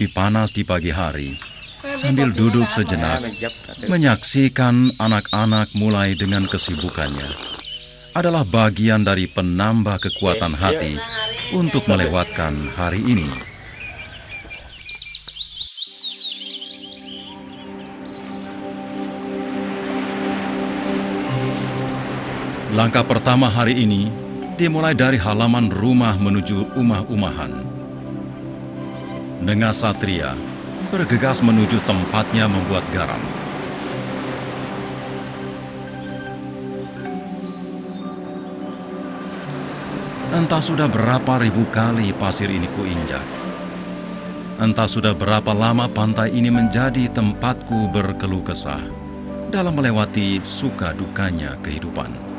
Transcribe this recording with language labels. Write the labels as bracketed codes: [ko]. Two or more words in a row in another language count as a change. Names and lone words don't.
[id] panas di pagi hari, sambil duduk sejenak, menyaksikan anak-anak mulai dengan kesibukannya, adalah bagian dari penambah kekuatan hati untuk melewatkan hari ini. Langkah pertama hari ini dimulai dari halaman rumah menuju umah-umahan. Nenga Satria bergegas menuju tempatnya membuat garam. Entah sudah berapa ribu kali pasir ini kuinjak. Entah sudah berapa lama pantai ini menjadi tempatku berkeluh kesah dalam melewati suka dukanya kehidupan.